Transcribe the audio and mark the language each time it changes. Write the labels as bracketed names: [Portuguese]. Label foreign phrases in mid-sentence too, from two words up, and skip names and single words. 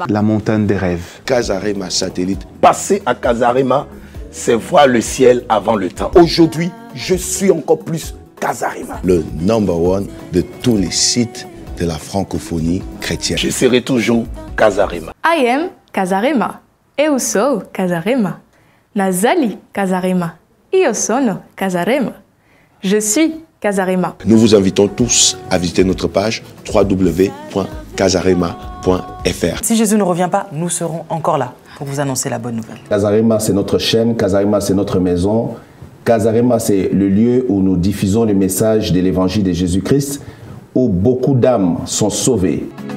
[French] La montagne des rêves. Kazarema satellite. Passer à Kazarema, c'est voir le ciel avant le temps. Aujourd'hui, je suis encore plus Kazarema. Le #1 de tous les sites de la francophonie chrétienne. Je serai toujours Kazarema. [English] I am Kazarema. [Portuguese] Eu sou Kazarema. [Lingala] Nazali Kazarema. [Italian] Io sono Kazarema. [French] Je suis Kazarema. Nous vous invitons tous à visiter notre page www.kazarema.fr. Si Jésus ne revient pas, nous serons encore là pour vous annoncer la bonne nouvelle. Kazarema, c'est notre chaîne. Kazarema, c'est notre maison. Kazarema, c'est le lieu où nous diffusons le message de l'évangile de Jésus-Christ, où beaucoup d'âmes sont sauvées.